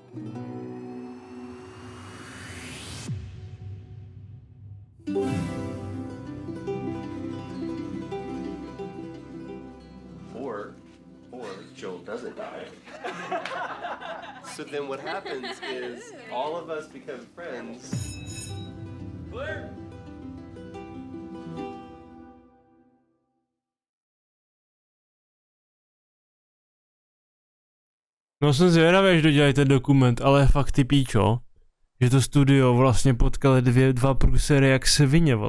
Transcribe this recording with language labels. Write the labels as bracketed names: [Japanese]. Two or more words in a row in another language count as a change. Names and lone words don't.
[English] Or Joel doesn't die. So then what happens is all of us become friends. Claire! [Czech] No jsem zvědavý, až dodělají ten dokument, ale fakt ty píčo, že to studio vlastně potkali dva průsery jak svině, vole.